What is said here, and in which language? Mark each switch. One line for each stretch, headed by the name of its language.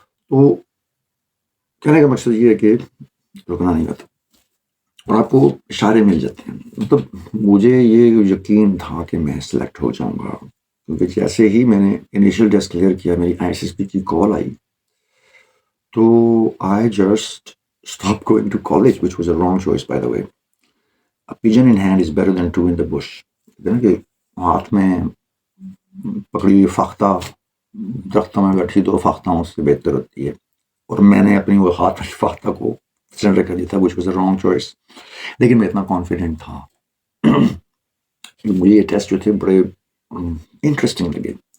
Urdu: تو کہنے کا مقصد یہ ہے کہ رکنا نہیں ہوتا, اور آپ کو اشارے مل جاتے ہیں. مطلب مجھے یہ یقین تھا کہ میں سلیکٹ ہو جاؤں گا, کیونکہ جیسے ہی میں نے انیشیل ٹیسٹ کلیئر کیا, میری ISSB کی کال آئی, تو
English: I just stopped going to college, which was a wrong choice by the way. A pigeon in hand is better than 2 in the bush.
Urdu: کہ ہاتھ میں پکڑی فاختہ درختوں میں بیٹھی 2 فاختہ اس سے بہتر ہوتی ہے. اور میں نے اپنی وہ ہاتھ والی فاختہ کو سرنڈر کر دیا تھا,
English: which was a wrong choice.
Urdu: لیکن میں اتنا کانفیڈنٹ تھا. مجھے یہ ٹیسٹ جو تھے بڑے انٹرسٹنگ لگے.